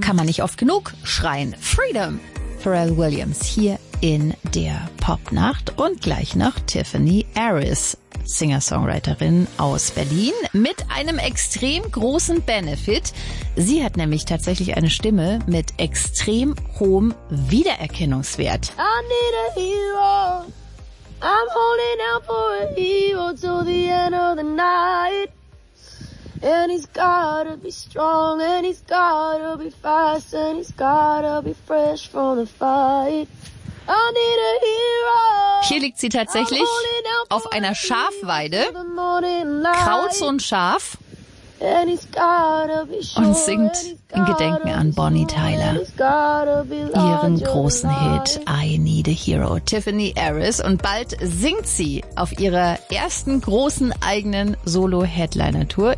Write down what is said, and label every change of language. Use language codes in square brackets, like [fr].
[de] Kann man nicht oft genug schreien. Freedom! Pharrell Williams hier in der Popnacht und gleich noch Tiffany Harris, Singer-Songwriterin aus Berlin mit einem extrem großen Benefit. Sie hat nämlich tatsächlich eine Stimme mit extrem hohem Wiedererkennungswert. [en] I need a hero. I'm holding out for a hero till the end of the night. And he's gotta be strong, and he's gotta be fast, and he's gotta be fresh from the fight. I need a hero. [de] Hier liegt sie tatsächlich auf einer Schafweide, kraut so ein Schaf, und singt in Gedenken an Bonnie Tyler ihren großen Hit I Need a Hero. Tiffany Harris, und bald singt sie auf ihrer ersten großen eigenen Solo-Headliner-Tour.